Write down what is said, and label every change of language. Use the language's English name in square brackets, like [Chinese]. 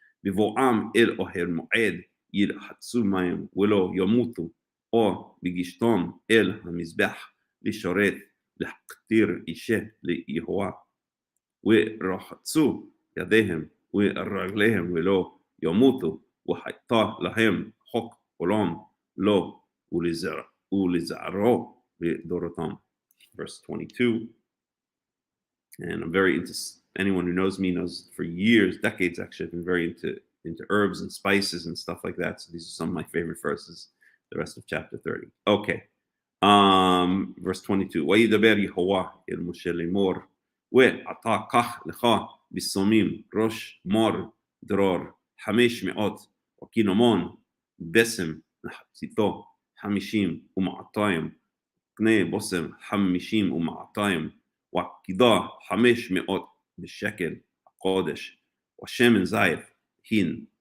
[Hebrew] בבואם אל אוהל מועד ירחצו מים ולא ימותו או בגישתם אל המזבח לשרת להקטיר אישה ליהוה ורחצו ידיהם ורגליהם ולא ימותו והייתה להם חוק עולם לא ולזערו לדורותם. [English] verse 22. And I'm very into, anyone who knows me knows for years, decades actually, I've been very into herbs and spices and stuff like that. So these are some of my favorite verses, the rest of chapter 30. Okay. verse 22. [Hebrew] וידבר יהוה אל משה לאמור ואתה קח לך בשמים ראש מור דרור 500 וקינמון בשם מחציתו 50 ומאתיים קנה בושם 50 ומאתיים וקידה 500 בשקל הקודש ושמן זית הין